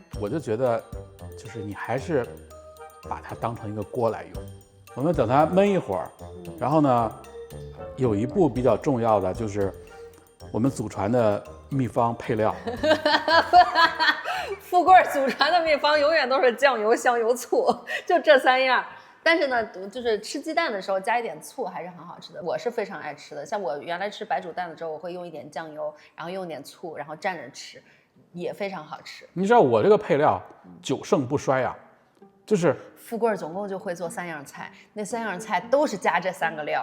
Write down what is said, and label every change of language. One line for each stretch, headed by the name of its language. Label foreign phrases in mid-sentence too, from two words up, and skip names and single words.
Chinese: 我就覺得，就是你還是把它當成一個鍋來用。我們等它燜一會兒，然後呢，有一步比較重要的就是我們祖傳的秘方配料。富貴祖傳的秘方永遠都是醬油、香油、醋，就這3樣。但是呢，就是吃雞蛋的時候加一點醋還是很好吃的，我是非常愛吃的。像我原來吃白煮蛋的時候，我會用一點醬油，然後用一點醋，然後蘸着吃，也非常好吃。你知道我這個配料久盛不衰啊，就是富貴總共就會做3樣菜，那3樣菜都是加這3個料。